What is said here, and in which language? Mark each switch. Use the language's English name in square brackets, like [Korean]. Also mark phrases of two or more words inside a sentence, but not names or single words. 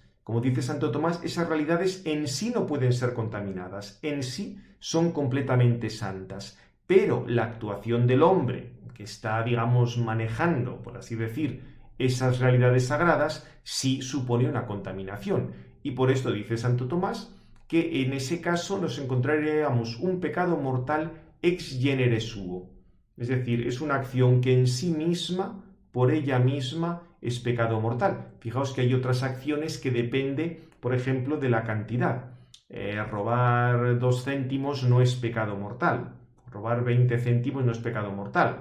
[Spanish] Como dice Santo Tomás, esas realidades en sí no pueden ser contaminadas, en sí son completamente santas, pero la actuación del hombre que está, digamos, manejando, por así decir, esas realidades sagradas, sí supone una contaminación. Y por esto dice Santo Tomás que en ese caso nos encontraríamos un pecado mortal [Latin] ex genere suo. [Spanish] Es decir, es una acción que en sí misma, por ella misma, es pecado mortal. Fijaos que hay otras acciones que depende, por ejemplo, de la cantidad. Robar 2 céntimos no es pecado mortal. Robar 20 céntimos no es pecado mortal.